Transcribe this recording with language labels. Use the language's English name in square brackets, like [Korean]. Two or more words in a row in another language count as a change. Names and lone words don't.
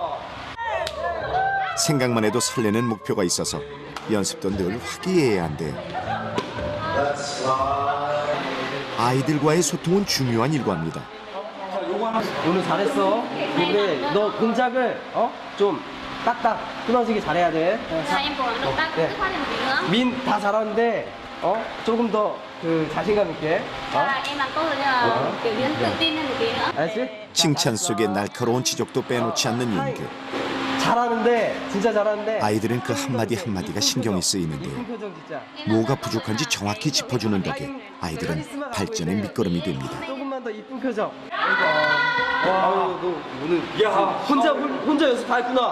[Korean] 생각만 해도 설레는 목표가 있어서 연습도 늘 화기애애한데요. 아이들과의 소통은 중요한 일과입니다. 오늘 잘했어. 근데 너 동작을 좀 딱딱 끊어지게 잘해야 돼. [Vietnamese] em cố gắng động tác [Korean] 네. [Vietnamese] dứt khoát thêm một tí nữa. [Korean] 민 다 잘하는데 조금 더 그 자신감 있게. [Vietnamese] Là em làm tốt rồi nhưng mà kiểu như tự tin lên một tí nữa. [Korean] 알았지? 칭찬 속에 날카로운 지적도 빼놓지 않는 윤규. 잘하는데 진짜 잘하는데. 아이들은 그 한마디 한마디가 신경이 쓰이는데요. 이쁜 표정 진짜. 뭐가 부족한지 정확히 짚어주는 덕에 아이들은 발전의 밑거름이 됩니다. 조금만 더 이쁜 표정. 와, 너 오늘 혼자 연습 다 했구나.